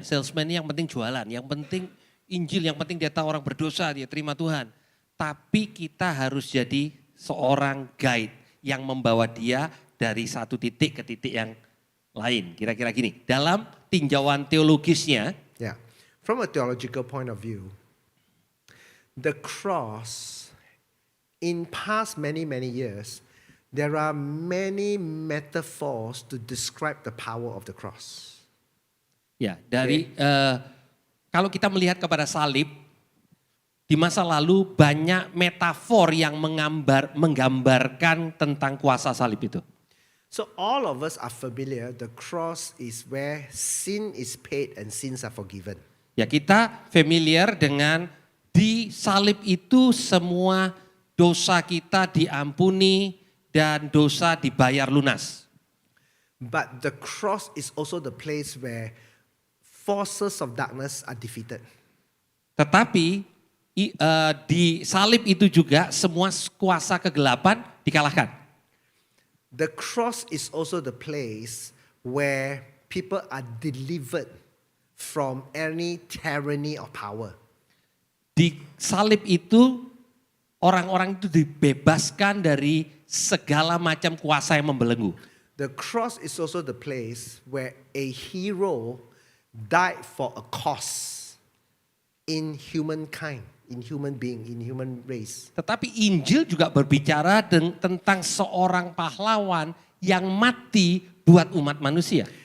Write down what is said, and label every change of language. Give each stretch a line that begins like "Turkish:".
Indonesian: Salesman ini yang penting jualan, yang penting Injil, yang penting dia tahu orang berdosa, dia terima Tuhan. Tapi kita harus jadi seorang guide yang membawa dia dari satu titik ke titik yang lain. Kira-kira gini, dalam tinjauan teologisnya.
English: Yeah. From a theological point of view, the cross, in past many years, there are many metaphors to describe the power of the cross.
Indonesian: Ya, dari kalau kita melihat kepada salib, di masa lalu banyak metafor yang menggambarkan tentang kuasa salib itu.
English: So all of us are familiar, the cross is where sin is paid and sins are forgiven.
Indonesian: Ya, kita familiar dengan di salib itu semua dosa kita diampuni dan dosa dibayar lunas.
English: But the cross is also the place where forces of darkness are defeated.
Indonesian: Tetapi di salib itu juga semua kuasa kegelapan dikalahkan.
English: The cross is also the place where people are delivered from any tyranny of power.
Indonesian: Di salib itu orang-orang itu dibebaskan dari segala macam kuasa yang membelenggu.
English: The cross is also the place where a hero died for a cause in humankind, in human being, in human race.
Indonesian: Tetapi Injil juga berbicara tentang seorang pahlawan yang mati buat umat manusia.